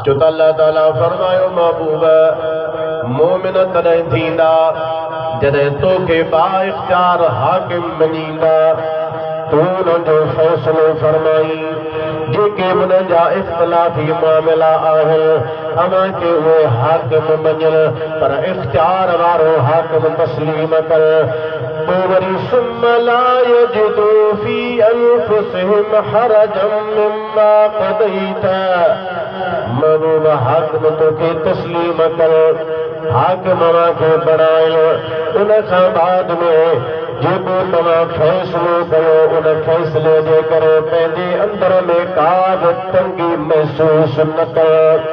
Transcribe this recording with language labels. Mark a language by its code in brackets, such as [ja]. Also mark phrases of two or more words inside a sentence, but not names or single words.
[sd] छो त अल्लाह ताला फरमायो महबूब मोमिन तॾहिं थींदा जॾहिं तोखे बा इख्तियार हाकिम मञींदा, तूं हुनजो फ़ैसिलो फरमाई। जेके हुन जा इख्तिलाफी मामला आहिनि अव्हांखे उहे हाकिम मञनि, पर इख्तियार वारो हाकिम तस्लीम कर। तो वरी [ar] ثم لا يجدوا في أنفسهم حرجا مما قضيت, [sd] महबूब हाकिम तोखे तस्लीम कर, हाकिम खे बणायो। उन खां बाद में जेको तव्हां फ़ैसिलो कयो उन फ़ैसिले जे करे पंहिंजे अंदर में का बि तंगी महसूस न कयो।